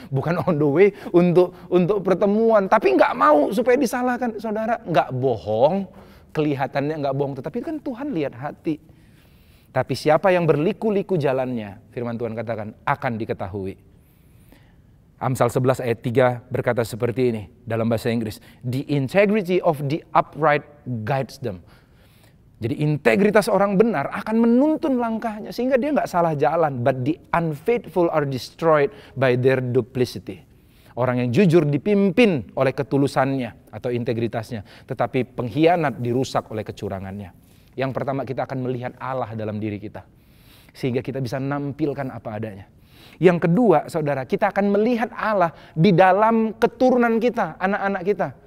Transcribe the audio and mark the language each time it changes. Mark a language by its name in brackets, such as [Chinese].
[Indonesian] Bukan [English] on the way [Indonesian] untuk pertemuan, tapi nggak mau supaya disalahkan, saudara. Nggak bohong, kelihatannya nggak bohong, tetapi kan Tuhan lihat hati. Tapi siapa yang berliku-liku jalannya, firman Tuhan katakan, akan diketahui. Amsal 11 ayat 3 berkata seperti ini dalam bahasa Inggris. [English] The integrity of the upright guides them. [Indonesian] Jadi integritas orang benar akan menuntun langkahnya sehingga dia nggak salah jalan. [English] But the unfaithful are destroyed by their duplicity. [Indonesian] Orang yang jujur dipimpin oleh ketulusannya atau integritasnya. Tetapi pengkhianat dirusak oleh kecurangannya. Yang pertama, kita akan melihat Allah dalam diri kita. Sehingga kita bisa menampilkan apa adanya. Yang kedua, saudara, kita akan melihat Allah di dalam keturunan kita, anak-anak kita.